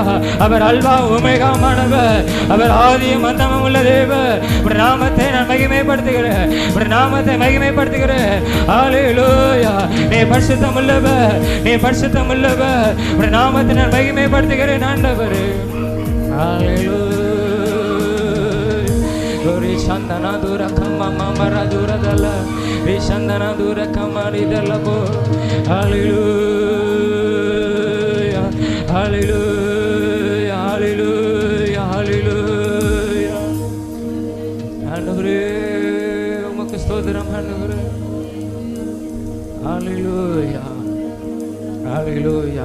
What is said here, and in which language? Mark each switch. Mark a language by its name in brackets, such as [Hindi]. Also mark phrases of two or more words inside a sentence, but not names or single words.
[Tamil] அவர் அல்வா ஒமேகாவானவர், அவர் ஆதியும் அந்தமும் உள்ள தேவன். உடைய நாமத்தை நான் மகிமைப்படுத்துகிறேன், உடைய நாமத்தை மகிமைப்படுத்துகிறேன். ஹalleluya. நீ பரிசுத்தம் உள்ளவர், நீ பரிசுத்தம் உள்ளவர். உடைய நாமத்தை நான் மகிமைப்படுத்துகிறேன் ஆண்டவரே. ஹalleluya. Ori shandana dura kama mara dura dala ri shandana dura kama ri dala bo. [English] Hallelujah hallelujah hallelujah hallelujah. [Tamil] ஆண்டவரே உமக்கு ஸ்தோத்திரம் ஆண்டவரே. ஹalleluya ஹalleluya.